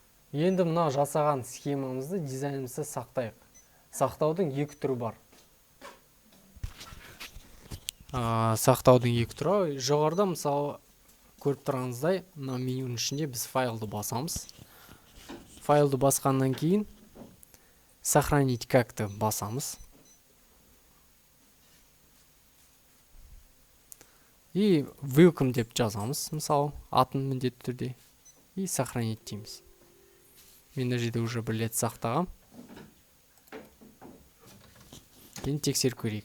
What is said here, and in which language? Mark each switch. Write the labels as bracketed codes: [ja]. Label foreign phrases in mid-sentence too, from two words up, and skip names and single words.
[kk] Енді мына жасаған схемамызды, дизайнымызды сақтайық. Сақтаудың екі түрі бар. Сақтаудың екі түрі. Жоғарыда мысалы көріп тұрғаныңыздай, мына менюнің ішінде біз файлды басамыз. Файлды басқаннан кейін [ru] сохранить как-то [kk] басамыз. И welcome деп жазамыз, мысалы, атын міндетті түрде. [ru] И сохранить [kk] дейміз. Мен мына жерде уже бір рет сақтағам. Енді тексеріп көрейік.